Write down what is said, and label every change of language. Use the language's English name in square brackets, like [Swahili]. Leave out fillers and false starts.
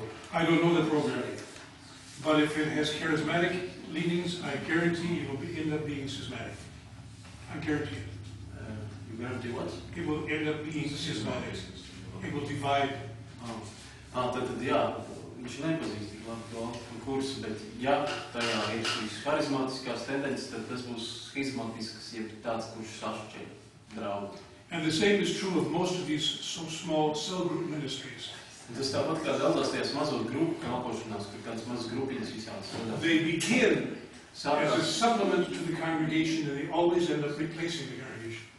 [English] I don't know the program, but if it has charismatic leanings, I guarantee it will end up being schismatic. I guarantee it. You guarantee what? It will end up being schismatic. It will divide. [Latvian] Tad jā, viņš nepazīst tik labi to alfa kursu, bet ja tajā ir šīs harizmātiskās tendences, tad tas būs schizmatisks, jeb tāds, kurš sašķē draudu. [English] And the same is true of most of these so small cell group ministries. [Latvian] Tas tāpat kā daudzās tajās mazo grupu kalpošanās, kur kādas mazas grupiņas visādas vadās. [English] They begin as a [Latvian] Sākās, [English] supplement to the congregation, and they always end up replacing the congregation.